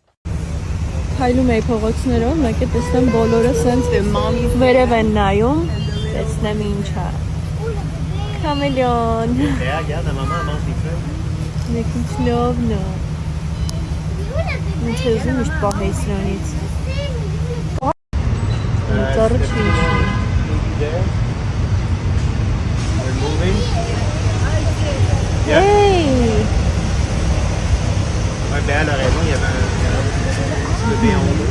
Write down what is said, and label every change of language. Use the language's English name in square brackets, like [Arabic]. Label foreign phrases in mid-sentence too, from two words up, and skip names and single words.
[Armenian] Քայլում էի փողոցներով, մեկ է տեսնեմ բոլորը սենց վերև են նայում, տեսնեմ ինչ է։ Քամելիոն։ Մեկ ինչ լավն է։ Ինչ ես միշտ պահեի սրանից։ Ծառը չի իջնում։ Hey! [French] Elle a raison, il y avait un bébé en haut.